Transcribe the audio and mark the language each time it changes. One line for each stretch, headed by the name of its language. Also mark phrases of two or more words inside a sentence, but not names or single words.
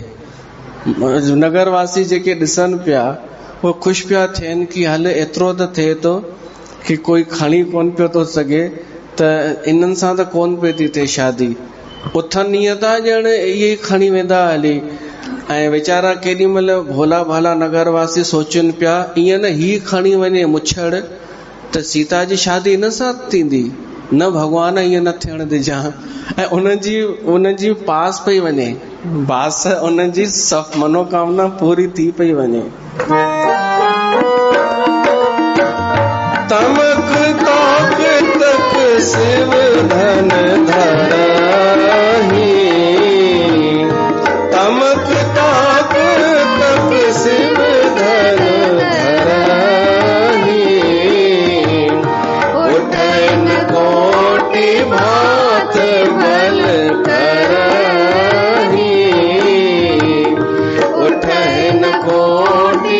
Sindhi: नगरवासी जेके ॾिसनि पिया, उहे ख़ुशि पिया थियनि कि हल एतिरो त थिए थो कि कोई खणी कोन पियो थो सघे, त इन्हनि सां त कोन पई थी थिए शादी। उथनि ईअं था ॼण इहे खणी वेंदा हली, ऐं वीचारा केॾी महिल भोला भाला नगरवासी सोचनि पिया, ईअं न ही खणी वञे मुछड़ त सीता जी शादी हिन सां थींदी, न भॻवान ईअं न थियण ॾिजां। ऐं उनजी पास पई वञे, बास उनजी सभु मनोकामना पूरी थी पई वञे।
Awadhi: तमक ताक तक शिव धन धराही, तमक ताक तक शिव धन धराही, उठन कोटि भात बल कराही, उठन कोटि